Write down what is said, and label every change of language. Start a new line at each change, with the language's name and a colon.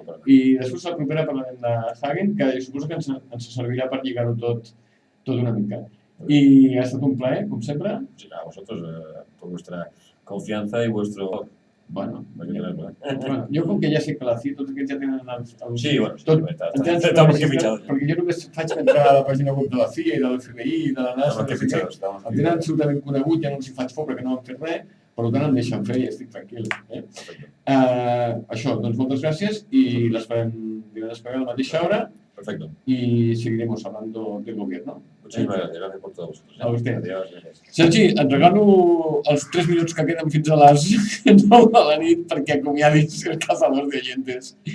Catalan: I després la propera parlarem de Hagen, que suposo que ens servirà per lligar-ho tot una mica. I ha estat un plaer, com sempre.
Spanish: Sí, a vosotros, por vuestra confianza y vuestro... Bueno, Bueno,
Catalan: jo com que ja sé que la CIE, tots aquests ja tenen els... Sí, bueno, sí, està molt que fitxados. Perquè jo només faig entrar a la pàgina web de la CIA i de l'FBI i de la NASA.
Spanish: Estamos que fitxados.
Catalan: El tenen absolutament conegut, ja no els hi faig por perquè no han fet res, per tant em deixen fer i estic tranquil. Això, doncs moltes gràcies i l'esperem divendres que ve a la mateixa hora.
Spanish: Perfecto. Y seguiremos hablando del gobierno. Muchísimas gracias por todo vosotros. A usted. Adiós, gracias.
Catalan: Sergi, et regalo els 3 minuts que queden fins a les 9 de la nit perquè acomiadis el cazador de oyentes.